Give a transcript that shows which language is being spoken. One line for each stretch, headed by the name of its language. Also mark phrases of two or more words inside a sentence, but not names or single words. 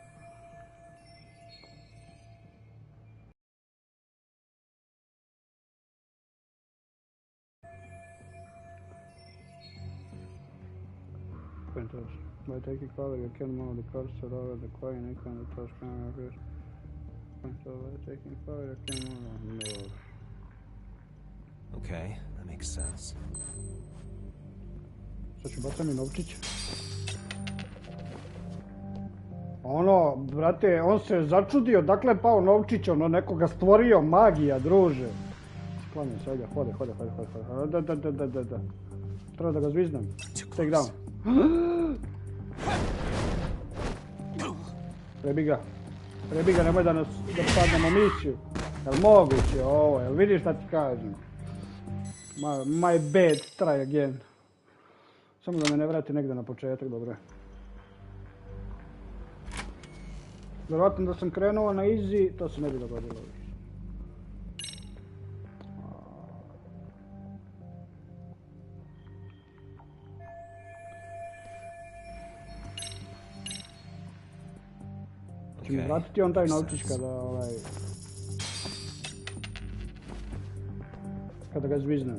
English: By taking cover, you can move the cursor over the coin icon and touch camera first. So by taking cover, you can move. Okay, that makes sense.
Croatian: Sad ću bacam i novčić. Ono, brate, on se začudio, dakle pao novčić, ono, nekoga stvorio, magija, druže. Sklanjam se, ajde, hode. Da. Treba da ga zviznem.
English: Take down.
Croatian: Prebi ga, nemoj da padnemo misiju. Jel moguće ovo, jel vidiš šta ti kažem?
English: My bad, try again.
Croatian: Samo da me ne vrati negdje na početak, dobro. Vjerojatno da sam krenuo na easy, to se ne bi dogodilo. Će mi vratiti on taj novčić kada ga zviznem.